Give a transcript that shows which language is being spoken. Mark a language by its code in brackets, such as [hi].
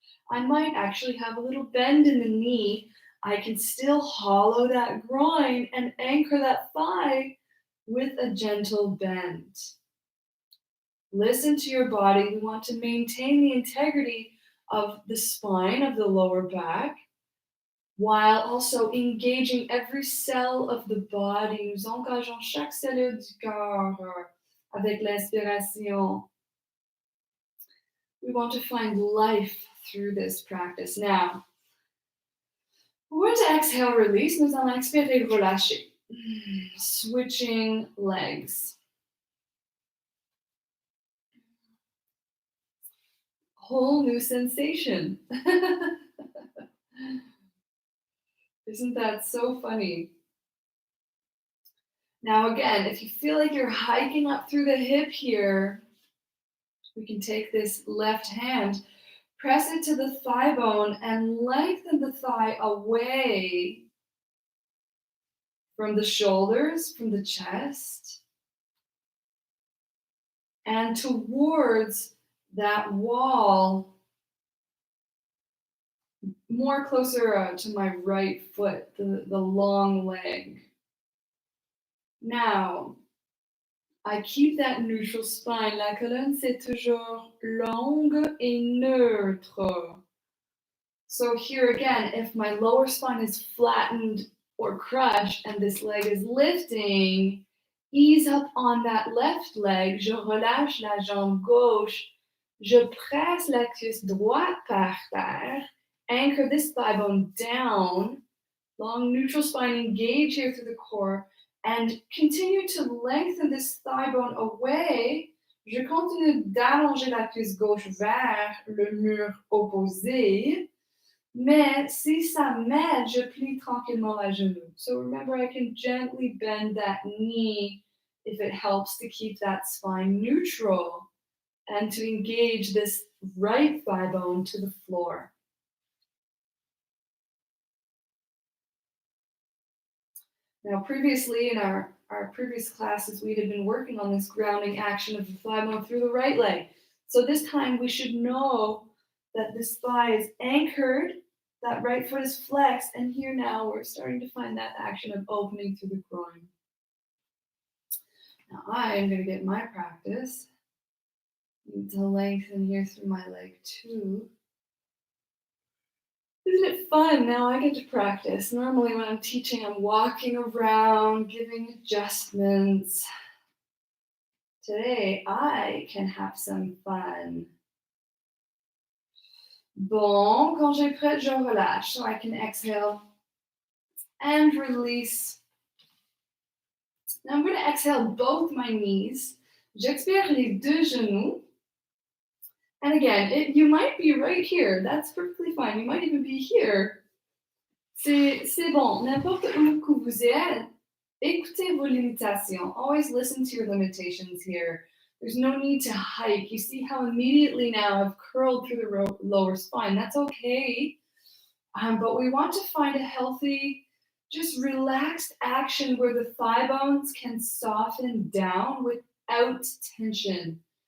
[en] I might actually have a little bend in the knee. I can still hollow that groin and anchor that thigh with a gentle bend. Listen to your body. We want to maintain the integrity of the spine of the lower back while also engaging every cell of the body. [fr] Nous engageons chaque cellule du corps avec l'inspiration. [en] We want to find life through this practice. Now, we're going to exhale, release. [fr] Nous allons expirer, relâcher. [en] Switching legs. Whole new sensation. Isn't that so funny? Now again, if you feel like you're hiking up through the hip here, we can take this left hand, press it to the thigh bone, and lengthen the thigh away from the shoulders, from the chest, and towards that wall, more closer to my right foot, the long leg. Now, I keep that neutral spine. [fr] La colonne, c'est toujours longue et neutre. [en] So here again, if my lower spine is flattened or crushed and this leg is lifting, ease up on that left leg. [fr] Je relâche la jambe gauche. Je presse la cuisse droite par terre. [en] Anchor this thigh bone down. Long neutral spine, engage here through the core. And continue to lengthen this thigh bone away. [fr] Je continue d'allonger la cuisse gauche vers le mur opposé. Mais si ça m'aide, je plie tranquillement la genou. [en] So remember, I can gently bend that knee if it helps to keep that spine neutral and to engage this right thigh bone to the floor. Now, previously in our previous classes, we had been working on this grounding action of the thigh bone through the right leg. So this time we should know that this thigh is anchored, that right foot is flexed, and here now we're starting to find that action of opening through the groin. Now I am going to get my practice. Need to lengthen here through my leg too. Isn't it fun? Now I get to practice. Normally when I'm teaching, I'm walking around, giving adjustments. Today, I can have some fun. [fr] Bon, quand j'ai prêt, je relâche. [en] So I can exhale and release. Now I'm going to exhale both my knees. [fr] J'expire les deux genoux. [en] And again, you might be right here. That's perfectly fine. You might even be here. [fr] C'est bon. N'importe où que vous êtes, écoutez vos limitations. [en] Always listen to your limitations here. There's no need to hike. You see how immediately now I've curled through the lower spine. That's okay. But we want to find a healthy, just relaxed action where the thigh bones can soften down without tension.